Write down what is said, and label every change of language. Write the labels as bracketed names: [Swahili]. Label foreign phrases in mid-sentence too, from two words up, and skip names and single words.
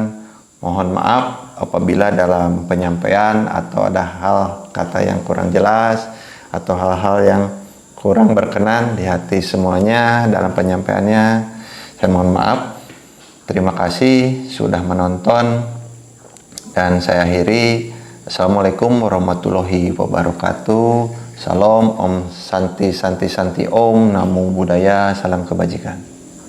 [Indonesian] Mohon maaf apabila dalam penyampaian atau ada hal kata yang kurang jelas atau hal-hal yang kurang berkenan di hati semuanya dalam penyampaiannya. Saya mohon maaf. Terima kasih sudah menonton dan saya akhiri. [Arabic] السلام عليكم ورحمة الله وبركاته. [Indonesian] Salam, [Sanskrit] Om Santi Santi Santi Om, [Pali] Namo Buddhaya, [Indonesian] salam kebajikan.